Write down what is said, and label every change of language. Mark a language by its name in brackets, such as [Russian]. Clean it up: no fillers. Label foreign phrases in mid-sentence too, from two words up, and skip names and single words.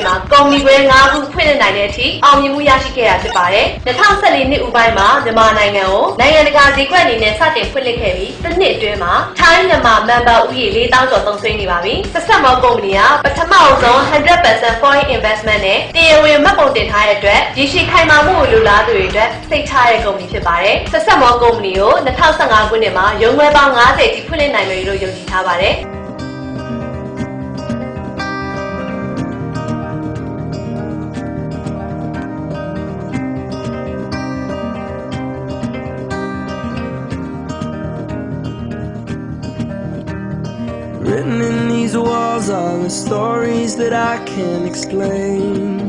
[Burmese] မှာကုမ္ပဏီခွဲ9ခုဖွင့်လှစ်နိုင်တဲ့အထိအောင်မြင်မှုရရှိခဲ့တာဖြစ်ပါတယ်။2014နှစ်ဦးပိုင်းမှာမြန်မာနိုင်ငံကိုနိုင်ငံတကာဈေးကွက်အနေနဲ့စတင်ဖွင့်လှစ်ခဲ့ပြီးတစ်နှစ်အတွင်းမှာထိုင်းမြန်မာမန်ဘာဥယျာဉ်4000ကျော်သုံးစွဲနေပါပြီ။ဆက်ဆက်မောကုမ္ပဏီကပထမဆုံး 100% [English] foreign investment [Burmese] နဲ့တရားဝင်မှတ်ပုံတင်ထားတဲ့အတွက်ရရှိခိုင်မာမှုကိုလိုလားသူတွေအတွက်စိတ်ချရတဲ့ကုမ္ပဏီဖြစ်ပါတယ်။ဆက်ဆက်မောကုမ္ပဏီကို2015ခုနှစ်မှာရုံးခွဲပေါင်း90ထိဖွင့်လှစ်နိုင်မယ်လို့ယုံကြည်ထားပါတယ်။ [English] Written in these walls are the stories that I can't explain.